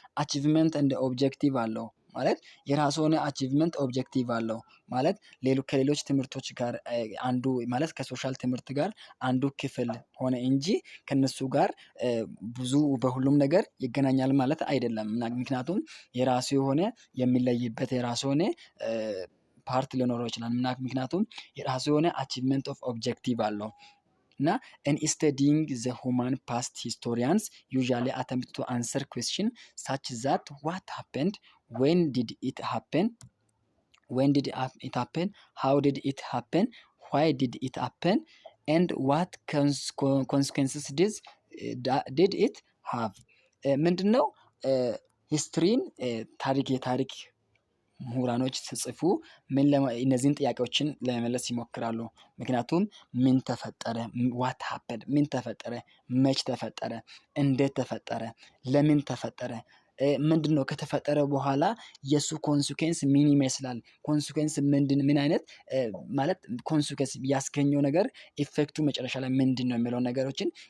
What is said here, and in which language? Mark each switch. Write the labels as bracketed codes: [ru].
[am] አቺቭመንት ኤንድ ኦብጀክቲቭ አለው። ማለት የራሱ የሆነ አቺቭመንት ኦብጀክቲቭ አለው። ማለት ከሌሎች ትምህርቶች ጋር አንዱ ማለት ከሶሻል ትምህርት ጋር አንዱ ክፍል ሆነ እንጂ ከነሱ ጋር ብዙ በሁሉም ነገር ይገናኛል ማለት አይደለም። ምክንያቱም የራሱ የሆነ የሚለይበት የራሱ የሆነ ፓርት ሊኖረው ይችላል። ምክንያቱም የራሱ የሆነ አቺቭመንት ኦፍ ኦብጀክቲቭ አለው። እና [en] in studying the human past, historians usually attempt to answer question such that what happened, when did it happen, when did it happen, how did it happen, why did it happen, and what consequences did it have? [am] ምንድነው ሂስትሪን የታሪክ ምሁራኖች ሲጽፉ እነዚህን ጥያቄዎችን ለመመለስ ይሞክራሉ። ምክንያቱም ምን ተፈጠረ፣ [en] ዋት ሀፐንድ፣ [am] ምን ተፈጠረ፣ መች ተፈጠረ፣ እንዴት ተፈጠረ፣ ለምን ተፈጠረ፣ ምንድነው ከተፈጠረ በኋላ የሱ ኮንሲኩዌንስ ምን ይመስላል፣ ኮንሲኩዌንስ ምን አይነት ማለት ኮንሲኩዌንስ ያስገኘው ነገር ኢፌክቱ መጨረሻ ላይ ምንድነው የሚለውን ነገሮችን